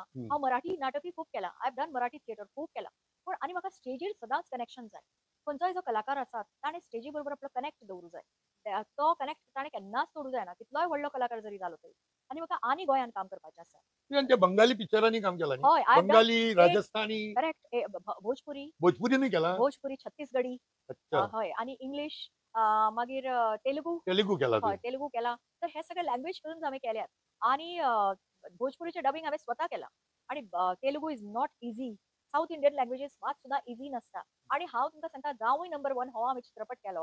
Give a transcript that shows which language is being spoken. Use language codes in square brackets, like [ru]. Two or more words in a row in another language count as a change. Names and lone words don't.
[kok] हांव मराठी नाटकूय खूब केलां. [en] I have done Marathi theatre [kok] खूब केलां. पण आणि म्हाका स्टेजीर सदांच कनेक्शन जाय. खंयचोय जो कलाकार आसा ताणें स्टेजी बरोबर आपलो कनेक्ट दवरूं जाय. तो कनेक्ट ताणें केन्नाच तोडूं जायना. कितलोय व्हडलो कलाकार जरी जालो तरी. आणि म्हाका आनी गोंयान काम करपाचें आसा. Even ते बंगाली पिक्चरांनी काम केला न्ही. [en] हय. I have done बंगाली राजस्थानी [kok] करेक्ट. भोजपुरी, भोजपुरीनूय केला. भोजपुरी, छत्तीसगडी. अच्छा हय. आणि इंग्लीश, मागीर तेलुगू. तेलुगू केला हय. तुवें. तेलुगू केला. तर हे सगळे [en] language films [kok] हांवें केल्यात. आणि भोजपुरीचे डबिंग हांवें स्वता केलां. [en] आणि Telugu is not easy. South Indian languages [kok] मात सुद्धा इझी नसता. आणि हांव तुमकां सांगता जावई नंबर 1 हो हांवें चित्रपट केलो.